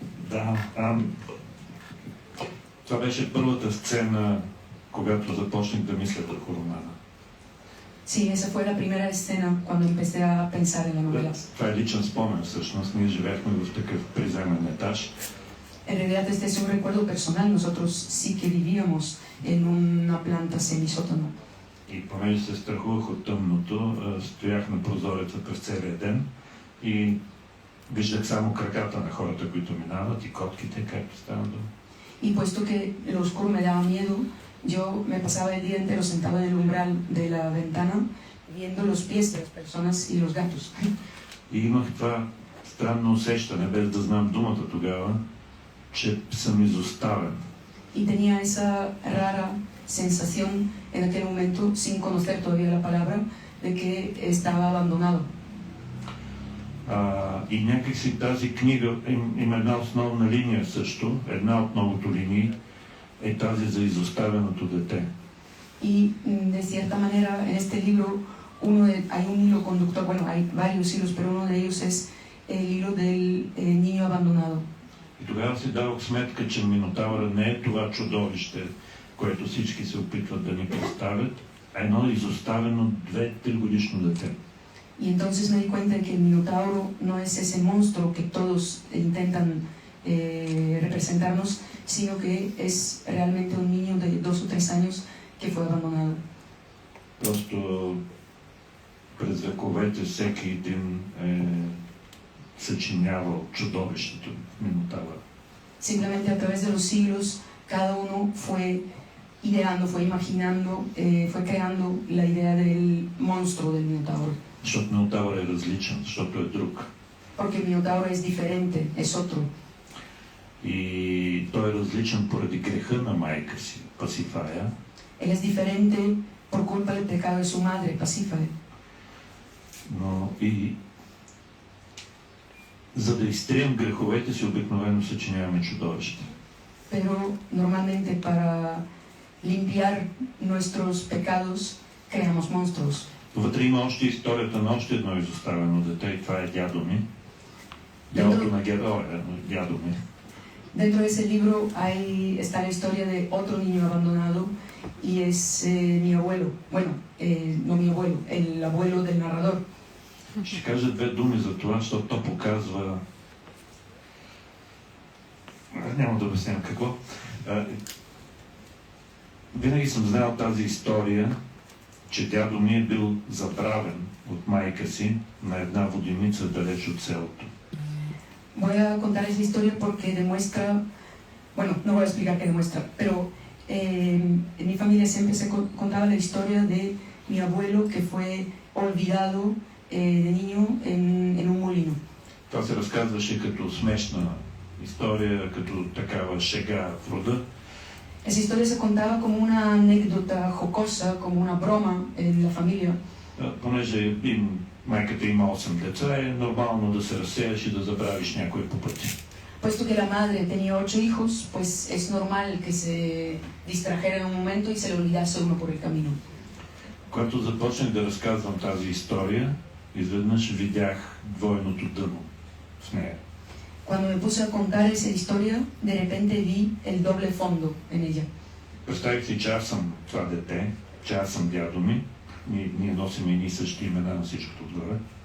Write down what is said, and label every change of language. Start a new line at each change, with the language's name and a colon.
Bulgarian: Да, това беше първата сцена, когато започнах да мисля върху романа.
Spanish: Sí, esa fue la primera escena cuando empecé a pensar en la novela.
Bulgarian: Това е личен спомен, всъщност. Ние живеехме в такъв приземен етаж.
Spanish: En realidad este es un recuerdo personal. Nosotros sí que vivíamos en una planta semisótano.
Bulgarian: И понеже се страхувах от тъмното, стоях на прозореца през целия ден и виждах само краката на хората, които минават, и котките, както стана дума.
Spanish: Y puesto que lo oscuro me daba miedo, yo me pasaba el día entero sentado en el umbral de la ventana viendo los pies de las personas y los gatos.
Bulgarian: И имах това странно усещане, без да знам думата тогава, че съм изоставен.
Spanish: Y tenía esa rara sensación en aquel momento, sin conocer todavía la palabra, de que estaba abandonado.
Bulgarian: И някакси тази книга има една основна линия също, една от многото линии, е тази за изоставеното дете.
Spanish: Y de cierta manera en este libro hay un hilo conductor, bueno, hay varios hilos, pero uno de ellos es el hilo del niño abandonado.
Bulgarian: И тогава си дадох сметка, че Минотавъра не е това чудовище, което всички се опитват да ни представят, а едно изоставено 2-3 годишно дете.
Spanish: Y entonces me di cuenta de que el Minotauro no es ese monstruo que todos intentan representarnos, sino que es realmente un niño de 2 o 3 años que fue abandonado.
Bulgarian: Просто през вековете всеки един е съчинявал чудовището Минотавър.
Spanish: Simplemente a través de los siglos, cada uno fue ideando, fue imaginando, fue creando la idea del monstruo del Minotauro.
Bulgarian: Защото Минотавър е различен, защото е друг.
Spanish: Porque el Minotauro es diferente, es otro.
Bulgarian: И той е различен поради греха на майка си, Пасифая.
Spanish: Él es diferente por culpa del pecado de su madre, Pasífae.
Bulgarian: Но и за да изтрием греховете си, обикновено съчиняваме чудовища.
Spanish: Pero normalmente para limpiar nuestros pecados creamos monstruos.
Bulgarian: Вътре има още историята на още едно изоставено дете и това е дядо ми. Дядото на героя, дядо ми.
Spanish: Dentro de ese libro está la historia de otro niño abandonado y es mi abuelo. Bueno, no mi abuelo, el abuelo del narrador.
Bulgarian: Ще кажа две думи за това, защото то показва... Няма да обяснявам какво. Винаги съм знал тази история, че дядо ми е бил забравен от майка си на една воденица далеч от селото.
Spanish: Voy a contar esa historia porque demuestra, bueno, no voy a explicar qué demuestra, pero en mi familia siempre se contaba la historia de mi abuelo que fue olvidado de niño en un molino.
Bulgarian: Това се разказваше като смешна история, като такава шега в рода.
Spanish: Esa historia se contaba como una anécdota jocosa, como una broma en la familia.
Bulgarian: Понеже майката има 8 деца, е нормално да се разсеяш и да забравиш някой по пътя.
Spanish: Puesto que la madre tenía 8 hijos, pues es normal que se distrajera en un momento y se le olvidase uno por el camino.
Bulgarian: Когато започнах да разказвам тази история, изведнъж видях двойното дъно в нея.
Spanish: Cuando me puse a contar esa historia, de repente vi el doble fondo en ella.
Bulgarian: Представих си, че аз съм това дете, че аз съм дядо ми. Ние носим едни същи имена на всичкото отгоре.